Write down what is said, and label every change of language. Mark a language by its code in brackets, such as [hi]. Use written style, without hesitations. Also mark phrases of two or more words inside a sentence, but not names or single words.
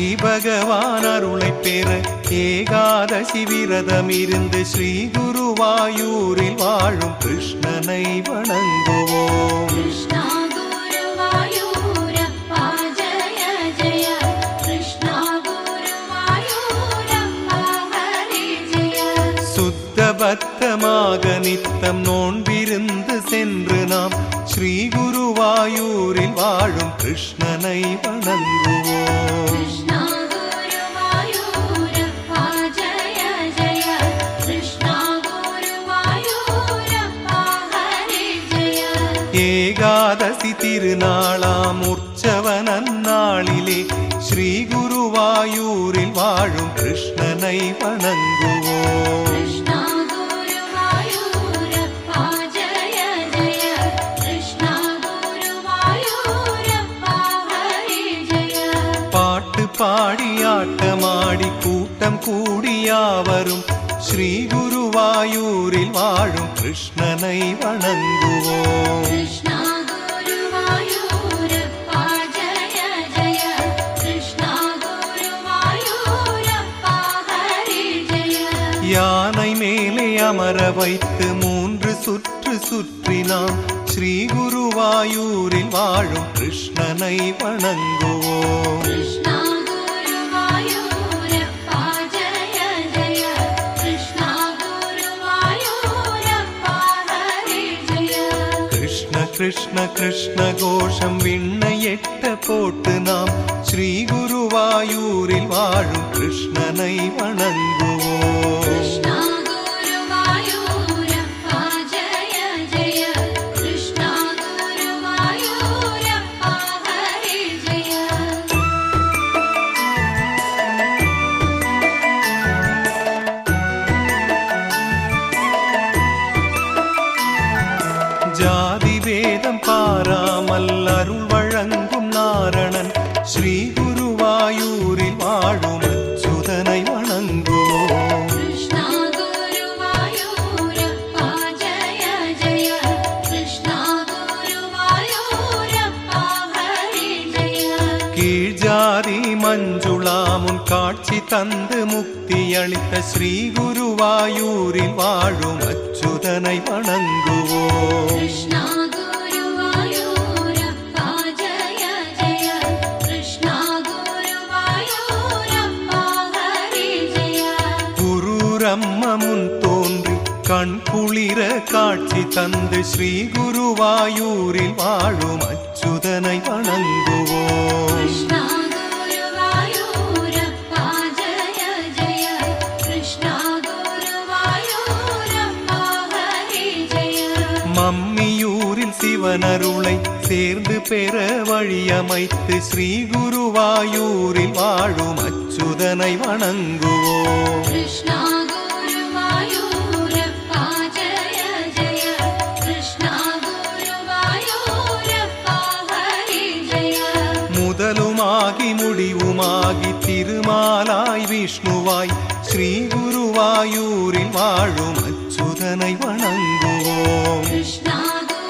[ta] பகவான் அருளை பெற ஏகாதசி விரதம் இருந்து ஸ்ரீ குருவாயூரில் வாழும் கிருஷ்ணனை வணங்குவோம். [sa] कृष्णा गुरुवायूरप्पा जय जय कृष्णा गुरुवायूरप्पा हरे जय. [ta] சுத்த பத்தமாக நித்தம் நோன்பிருந்து சென்று நாம் ஸ்ரீ குருவாயூரில் வாழும் கிருஷ்ணனை வணங்குவோம். [sa] कृष्णा गुरुवायूरप्पा जय जय कृष्णा गुरुवायूरप्पा हरे जय. [ta] ஏகாதசி திருநாளாம் உற்சவ நன்னாளிலே ஸ்ரீ குருவாயூரில் வாழும் கிருஷ்ணனை வணங்குவோம். [sa] कृष्णा गुरुवायूरप्पा जय जय कृष्णा गुरुवायूरप्पा हरे जय. [ta] பாட்டு பாடி ஆட்டமாடி கூட்டம் கூடியாவரும் ஸ்ரீ குருவாயூரில் வாழும் கிருஷ்ணனை வணங்குவோம். [sa] कृष्णा गुरुवायूरप्पा जय जय कृष्णा गुरुवायूरप्पा हरे जय. [ta] யானை மேலே அமர வைத்து 3 சுற்று சுற்றினாம் ஸ்ரீ குருவாயூரில் வாழும் கிருஷ்ணனை வணங்குவோம். [sa] कृष्णा गुरुवायूरप्पा जय जय कृष्णा गुरुवायूरप्पा हरे जय. [ta] கிருஷ்ண கிருஷ்ண கிருஷ்ண கோஷம் விண்ணை எட்ட போட்டு நாம் ஸ்ரீ குருவாயூரில் வாழும் கிருஷ்ணனை வணங்குவோம். [sa] कृष्णा गुरुवायूरप्पा जय जय कृष्णा गुरुवायूरप्पा हरे जय. [ta] ஜாதி வேதம் பாராமல் அருள் வழங்கும் நாரணன் ஸ்ரீ குருவாயூரில் வாழும் அச்சுதனை வணங்குவோம். [sa] कृष्णा गुरुवायूरप्पा जय जय कृष्णा गुरुवायूरप्पा हरे जय. [ta] கீழ் ஜாதி மஞ்சுளாமுன் காட்சி தந்து முக்தி அளித்த ஸ்ரீ குருவாயூரில் வாழும் அச்சுதனை வணங்குவோம். [sa] कृष्णा गुरुवायूरप्पा जय जय कृष्णा गुरुवायूरप्पा हरे जय. [ta] குருரம்ம முன் தோன்றி கண் குளிர காட்சி தந்து ஸ்ரீ குருவாயூரில் வாழும் அச்சுதனை வணங்குவோம். [sa] कृष्णा गुरुवायूरप्पा जय जय कृष्णा गुरुवायूरप्पा हरे जय. [ta] மம்மியூரில் சிவனருளை சேர்ந்து பெற வழியமைத்து ஸ்ரீ குருவாயூரில் வாழும் அச்சுதனை வணங்குவோம். [sa] कृष्णा गुरुवायूरप्पा जय जय कृष्णा गुरुवायूरप्पा हरे जय. [ta] முதலுமாகி முடிவுமாகி திருமாலாய் விஷ்ணுவாய் ஸ்ரீ குருவாயூரில் வாழும் அச்சுதனை வணங்குவோம். [sa] कृष्णा